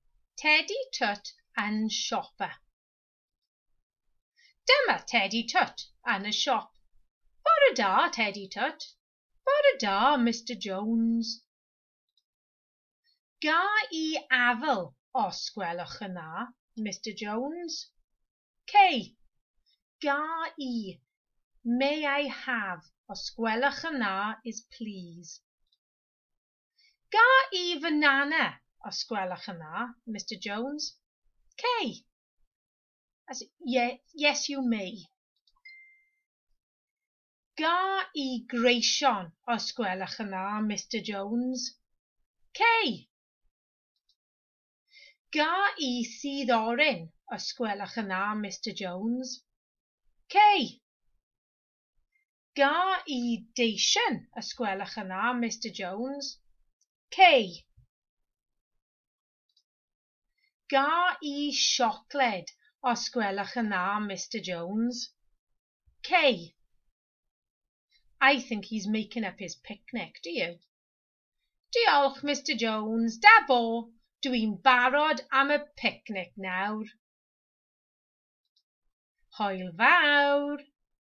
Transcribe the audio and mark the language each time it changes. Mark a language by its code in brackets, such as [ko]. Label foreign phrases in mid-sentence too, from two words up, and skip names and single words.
[cy] Tedi Twt yn siopa. Dyma Tedi Twt yn y siop. Bore da, Tedi Twt. Bore da, Mr Jones. Ga I afal, os gwelwch yn dda, Mr Jones. Kay. Ga I. [en] May I have, [cy] os gwelwch yn dda, [en] is please. [cy] Ga I banana, os gwelwch yn dda, Mr Jones. [en] Kay. Yes, you may. [cy] Ga I greision, os gwelwch yn dda, Mr Jones. Kay. Ga I sydd oren, os gwelwch yn dda, Mr Jones. Kay. Ga I deisen, os gwelwch yn dda, Mr Jones. Kay. Ga I siocled, os gwelwch yn dda, Mr Jones. Kay. [en] I think he's making up his picnic, do you? [cy] Diolch, Mr Jones. Da bo, dwi'n barod am y picnic nawr. Hwyl fawr.